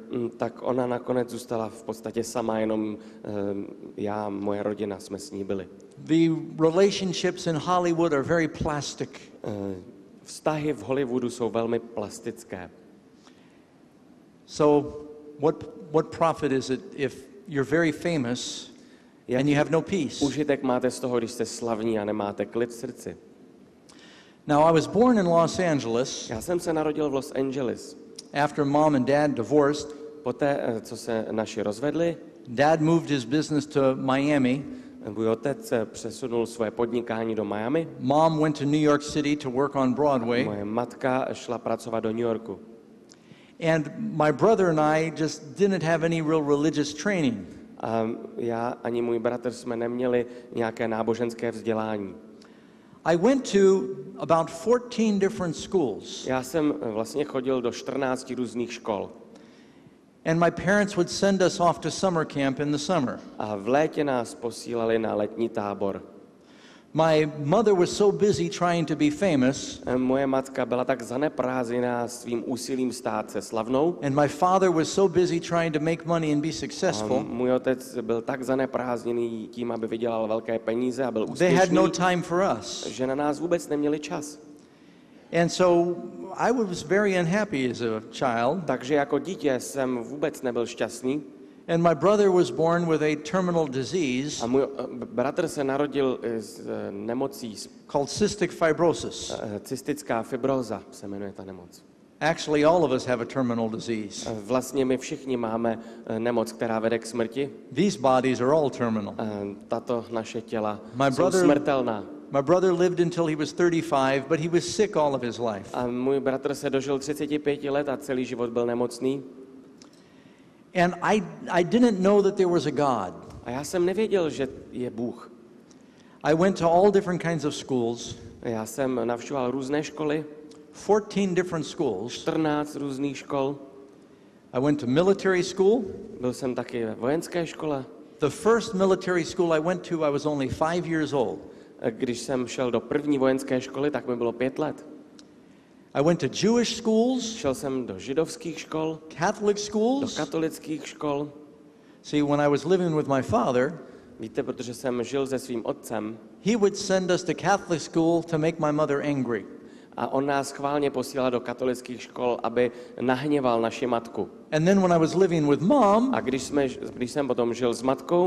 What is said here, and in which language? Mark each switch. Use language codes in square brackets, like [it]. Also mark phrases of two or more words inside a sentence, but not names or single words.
[cs] Tak ona nakonec zůstala v podstatě sama, jenom já, moje rodina jsme s ní byli. [en] The relationships in Hollywood are very plastic. [cs] Vztahy v Hollywoodu jsou velmi plastické. [en] So what profit is it if you're very famous and you have no peace? [cs] Užitek máte z toho, když jste slavní a nemáte klid v srdci. [en] Now, I was born in Los Angeles [cs] Já jsem se narodil v Los Angeles. [en] after mom and dad divorced. [cs] Poté, co se naši rozvedli, [en] Dad moved his business to Miami. [cs] můj otec přesunul svoje podnikání do Miami. [en] Mom went to New York City to work on Broadway. [cs] Moje matka šla pracovat do New Yorku. [en] And my brother and I just didn't have any real religious training. [cs] A já ani můj bratr jsme neměli nějaké náboženské vzdělání. [en] I went to about 14 different schools. [cs] Já jsem vlastně chodil do 14 různých škol. [en] And my parents would send us off to summer camp in the summer. [cs] A v létě nás posílali na letní tábor. [en] My mother was so busy trying to be famous, [cs] Moje matka byla tak zaneprázdněná svým úsilím stát se slavnou. [en] and my father was so busy trying to make money and be [cs] A [en] successful. [cs] můj otec byl tak zaneprázdněný tím, aby vydělal velké peníze a byl [en] They had no [cs] úspěšný, [en] time for us. [cs] že na nás vůbec neměli čas. [en] And so I was very unhappy as a child. [cs] Takže jako dítě jsem vůbec nebyl šťastný. [en] And my brother was born with a terminal disease [cs] A můj bratr se narodil s nemocí, [en] called cystic fibrosis. [cs] cystická fibróza se jmenuje ta nemoc. [en] Actually, all of us have a terminal disease. [cs] Vlastně my všichni máme nemoc, která vede k smrti. [en] These bodies are all terminal. [cs] Tato naše těla [en] My [cs] jsou [en] brother- [cs] smrtelná. [en] My brother lived until he was 35, but he was sick all of his life. [cs] A můj bratr se dožil 35 let a celý život byl nemocný. [en] And I didn't know that there was a God. [cs] A já jsem nevěděl, že je Bůh. [en] I went to all different kinds of schools, [cs] Já jsem navštěvoval různé školy, [en] 14 different schools. [cs] 14 různých škol. [en] I went to military school. [cs] Byl jsem taky ve vojenské škole. [en] The first military school I went to, I was only 5 years old. [cs] Když jsem šel do první vojenské školy, tak mi bylo 5 let. [en] I went to Jewish schools, [cs] Šel jsem do židovských škol, [en] Catholic [cs] do [en] schools. [cs] katolických škol. [en] See, when I was living with my father, [cs] Víte, protože jsem žil se svým otcem [en] he would send us to Catholic school to make my mother angry. [cs] a on nás schválně posílal do katolických škol, aby nahněval naši matku. [en] And then when I was living with mom, [cs] A když jsem potom žil s matkou,